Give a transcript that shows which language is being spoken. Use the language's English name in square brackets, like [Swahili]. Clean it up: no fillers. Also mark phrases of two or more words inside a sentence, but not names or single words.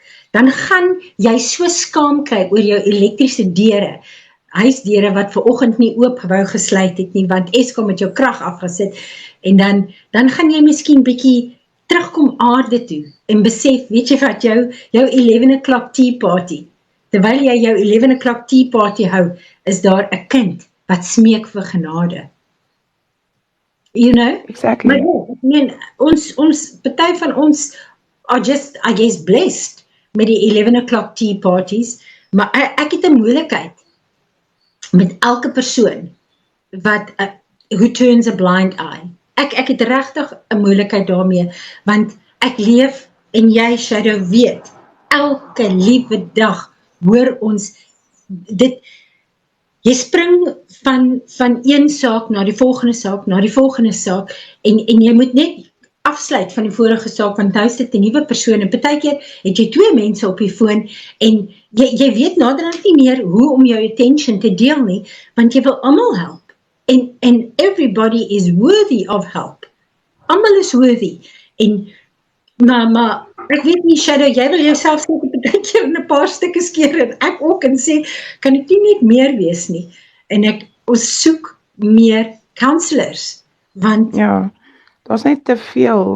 [Afrikaans] Dan gaan jy so skaam kry oor jou elektriese deure, huisdeure wat vanoggend nie oop wou gesluit het nie, want Eskom het jou krag afgesit, en dan gaan jy miskien bietjie terugkom aarde toe, en besef, weet jy wat, jou [English] 11 o'clock tea party, [Afrikaans] terwyl jy jou [English] 11 o'clock tea party [Afrikaans] hou, is daar 'n kind wat smeek vir genade. [English] You know? Exactly. [Afrikaans] Maar ja, ek meen, party van ons [English] are just, I guess, blessed [Afrikaans] met die [English] 11 o'clock tea parties, [Afrikaans] maar ek het 'n moeilikheid met elke persoon wat, [English] who turns a blind eye. [Afrikaans] Ek het regtig 'n moeilikheid daarmee, want ek leef, en jy, Shadow, weet, elke liewe dag hoor ons, jy spring van een saak na die volgende saak, en jy moet net afsluit van die vorige saak, want nou is dit 'n nuwe persoon, en partykeer het jy 2 mense op die foon, en jy weet naderhand nie meer hoe om jou attention te deel nie, want jy wil almal help, en [English] everybody is worthy of help, [Afrikaans] almal is worthy, en maar ek weet nie, Shadow, jy wil jouself seker partykeer in 'n paar stukke skeer, en ek ook, en sê, kan ek nie net meer wees nie, en ons soek meer counselors, want ja, daar's net te veel.